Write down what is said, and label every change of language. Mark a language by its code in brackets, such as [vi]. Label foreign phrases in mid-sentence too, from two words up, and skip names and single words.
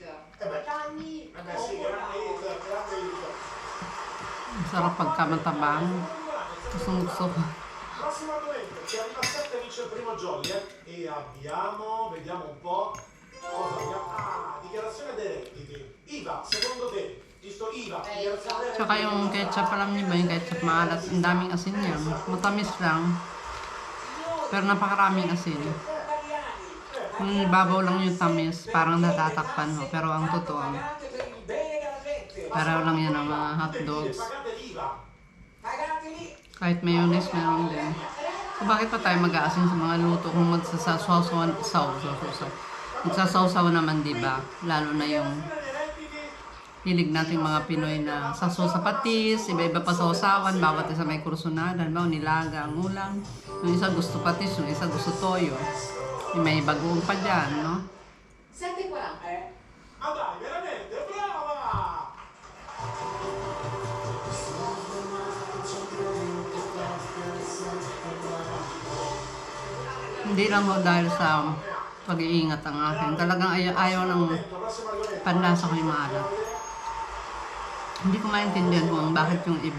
[it] Anni. Sì, grande hit, grande hit. [tl] Ang sarap pagkamatabang. Gusto ko. [it] Prossimo argomento, ci arriva 7 vince il primo jolly e abbiamo, vediamo un po' cosa abbiamo. Ah, dichiarazione dei redditi. Iva, secondo te, giusto Iva, dichiarazione dei [tl] Tsaka yung ketchup, alam niyo ba yung ketchup maalat? Ang daming asin yan. Matamis lang. Pero napakaraming asin. Yung ibabaw lang yung tamis, parang natatakpan ho. Pero ang totoo, pareho lang yan ang mga hotdogs. [it] pagate l'Iva. [tl] Kahit mayonnaise meron din. So bakit pa tayo mag-aasin sa mga luto kung magsasawsaw naman, di ba? Lalo na yung hilig nating mga Pinoy na saso sa patis, iba-iba pa sausawan, bawat isa may kursunadan, ba? Nilaga ang ulam. Yung isa gusto patis, yung isa gusto toyo. Yung may bagoong pa dyan, no? 7:40. [it] Ah dai, veramente, brava! [tl] Hindi lang ho dahil sa pag-iingat ang akin. Talagang ayaw ng panlasa ko yung maalat. Hindi ko maintindihan kung bakit yung iba.